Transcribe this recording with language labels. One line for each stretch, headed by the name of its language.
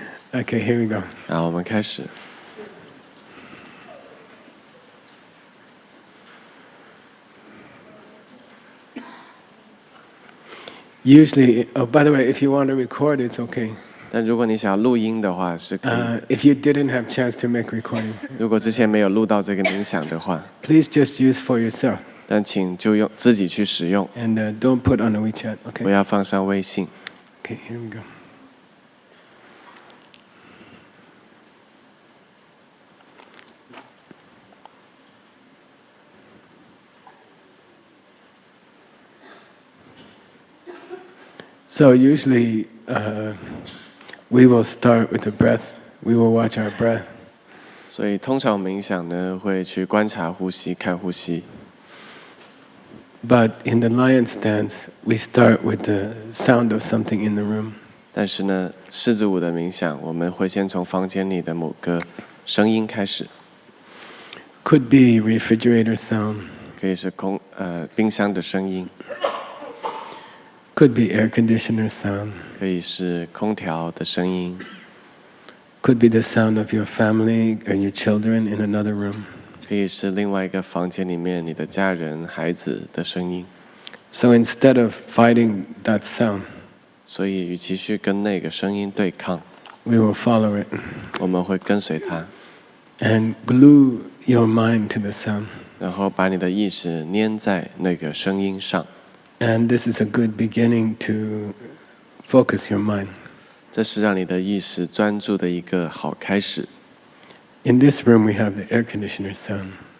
English: Okay, here we go.
Chinese: 好，我们开始。
English: Usually, oh, by the way, if you want to record, it's okay.
Chinese: 但如果你想要录音的话，是可以。
English: If you didn't have chance to make recording,
Chinese: 如果之前没有录到这个冥想的话，
English: please just use for yourself
Chinese: 但请就用自己去使用，
English: and don't put on the WeChat.
Chinese: 不
English: Okay.
Chinese: 要放上微信。
English: Okay, here we go. So usually we will start with the breath. We will watch our breath.
Chinese: 所以通常冥想呢，会去观察呼吸，看呼吸。
English: But in the lion stance, we start with the sound of something in the room.
Chinese: 但是呢，狮子舞的冥想，我们会先从房间里的某个声音开始，
English: Could be refrigerator sound.
Chinese: 可以是冰箱的声音，
English: Could be air conditioner sound.
Chinese: 可以是空调的声音，
English: Could be the sound of your family and your children in another room.
Chinese: 可以是另外一个房间里面你的家人、孩子的声音。
English: So instead of fighting that sound,
Chinese: 所以，与其去跟那个声音对抗，
English: we will follow it
Chinese: 我们会跟随它，
English: and glue your mind to the sound.
Chinese: 然后把你的意识粘在那个声音上。
English: And this is a good beginning to focus your mind.
Chinese: 这是让你的意识专注的一个好开始。
English: In this room, we have the air conditioner sound.